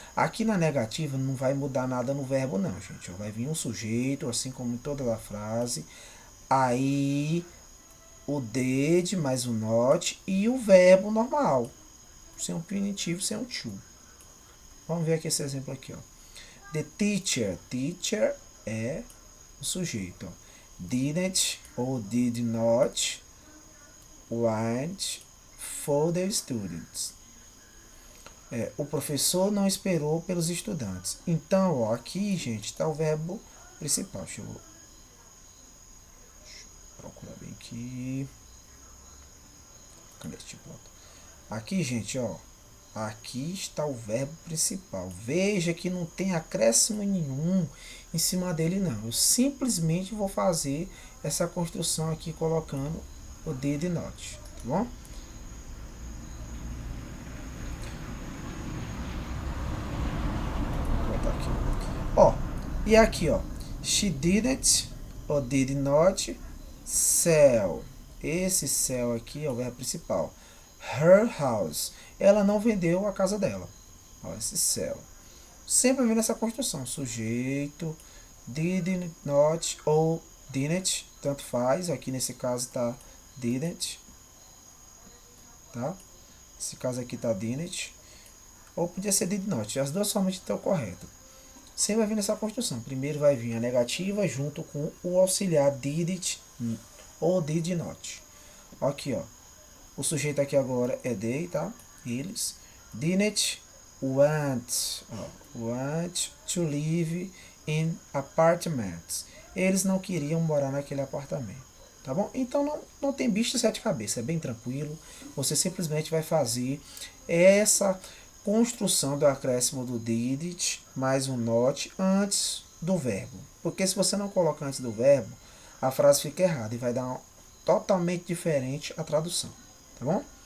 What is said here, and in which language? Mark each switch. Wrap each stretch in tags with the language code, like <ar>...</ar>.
<pt>Aqui na negativa não vai mudar nada no verbo não, gente. Vai vir um sujeito, assim como em toda a frase. Aí o did mais o not e o verbo normal. Sem um infinitivo, sem um to. Vamos ver aqui esse exemplo aqui, ó.</pt> <en>The teacher.</en> <pt>Teacher é o sujeito, ó.</pt> <en>Didn't</en> <pt>ou</pt> <en>did not wait for the students.</en> <pt>O professor não esperou pelos estudantes. Então, ó, aqui, gente, está o verbo principal. Deixa eu procurar bem aqui. Cadê este ponto? Aqui, gente, ó. Aqui está o verbo principal. Veja que não tem acréscimo nenhum em cima dele, não. Eu simplesmente vou fazer essa construção aqui colocando o did not, tá bom? Vou botar aqui. Ó, e aqui, ó.</pt> <en>She didn't</en> <pt>ou</pt> <en>did not sell.</en> <pt>Esse sell aqui é o verbo principal.</pt> <en>Her house.</en> <pt>Ela não vendeu a casa dela. Ó, esse sell. Sempre vem nessa construção. Sujeito, did not ou didn't. Tanto faz. Aqui nesse caso tá didn't. Tá? Esse caso aqui tá didn't. Ou podia ser did not. As duas formas estão corretas. Sempre vai vir nessa construção. Primeiro vai vir a negativa junto com o auxiliar did ou did not. Aqui, ó. O sujeito aqui agora é they, tá? Eles.</pt> <en>Didn't want to live in apartments.</en> <pt>Eles não queriam morar naquele apartamento. Tá bom? Então não tem bicho de sete cabeças. É bem tranquilo. Você simplesmente vai fazer essa construção do acréscimo do did mais um not antes do verbo. Porque se você não coloca antes do verbo, a frase fica errada e vai dar totalmente diferente a tradução. Tá bom?</pt>